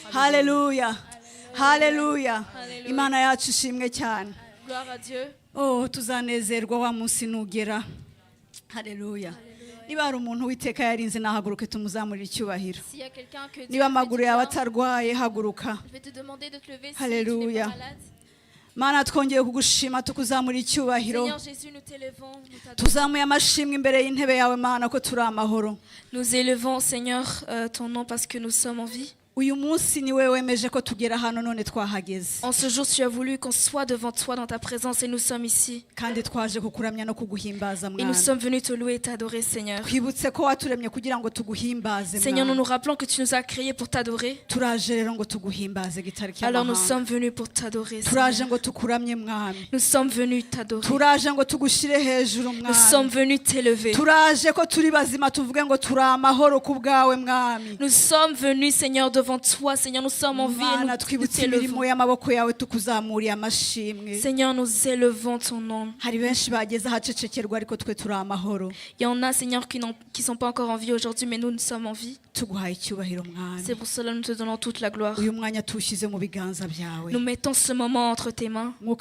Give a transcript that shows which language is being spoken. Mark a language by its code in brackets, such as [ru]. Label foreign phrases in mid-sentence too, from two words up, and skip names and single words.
[rw] Haleluya. Haleluya. Imana yacu ishimwe cyane. [fr] Gloire à Dieu. [rw] Oh, tuzanezerwa wa munsi nugera. Haleluya. Niba hari umuntu witeka yarinze nahaguruke tumuzamurira icyubahiro. Niba amaguru yawe atarwaye haguruka. Haleluya. Mana twongeye kugushima tukuzamura icyubahiro. Tuzamuye amashimwe imbere y'intebe yawe Mana ko turi amahoro. [fr] Nous élevons Seigneur ton nom parce que nous sommes en vie. [rw] Uyu munsi ni wewe wemeje ko tugera hano none twahageze. [fr] En ce jour tu as voulu qu'on soit devant toi dans ta présence et nous sommes ici. [rw] Kandi twaje kukuramya no kuguhimbaza Mwana. [fr] Et nous sommes venus te louer et t'adorer Seigneur. [rw] Twibutse ko waturemye kugira ngo tuguhimbaze Mwana. [fr] Seigneur, nous nous rappelons que tu nous as créés pour t'adorer. [rw] Turaje rero ngo tuguhimbaze gitariki. [fr] Alors nous sommes venus pour t'adorer. [rw] Turaje ngo tukuramye Mwami. [fr] Nous sommes venus t'adorer. [rw] Turaje ngo tugushire hejuru Mwami. [fr] Nous sommes venus t'élever. [rw] Turaje ko turi bazima tuvuge ngo turi amahoro ku bwawe Mwami. [fr] Nous sommes venus Seigneur devant toi Seigneur, nous sommes en vie et nous t'élevons. Seigneur, nous élevons ton nom. Il y en a Seigneur qui ne sont pas encore en vie aujourd'hui, mais nous sommes en vie. C'est pour cela que nous te donnons toute la gloire. Nous mettons ce moment entre tes mains.